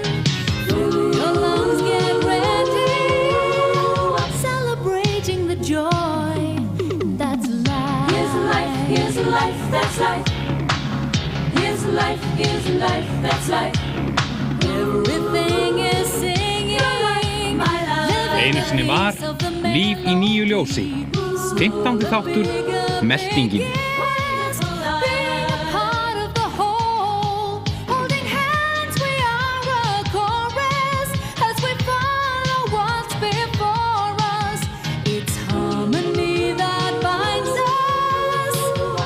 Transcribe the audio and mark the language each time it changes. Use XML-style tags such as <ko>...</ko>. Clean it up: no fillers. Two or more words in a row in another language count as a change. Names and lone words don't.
<en>Fill your lungs, get ready, celebrating the joy. That's life. Here's life, here's life, that's life. Here's life, here's life, that's life. Everything is singing, my love.</en> <is>Einu sinni var Líf í nýju ljósi. 15. þáttur, Meltingin.</is> <en>Being a part of the whole, holding hands, we are a chorus as we follow what's before us. It's harmony that binds us.</en>